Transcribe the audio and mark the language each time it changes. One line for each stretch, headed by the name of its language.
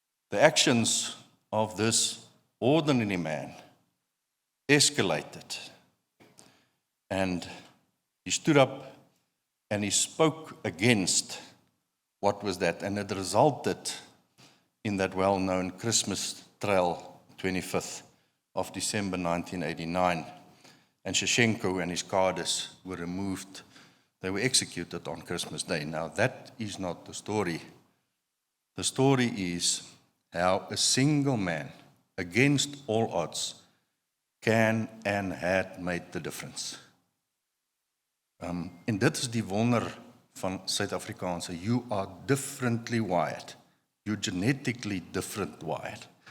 English: The actions of this ordinary man escalated, and he stood up and he spoke against what was that, and it resulted in that well-known Christmas trail, 25th of December 1989, and Ceausescu and his cadres were removed. They were executed on Christmas Day. Now, that is not the story. The story is how a single man, against all odds, can and had made the difference.
Afrikaans: En dit is die wonder van Suid-Afrikaanse.
English: You are differently wired. You're genetically different wired.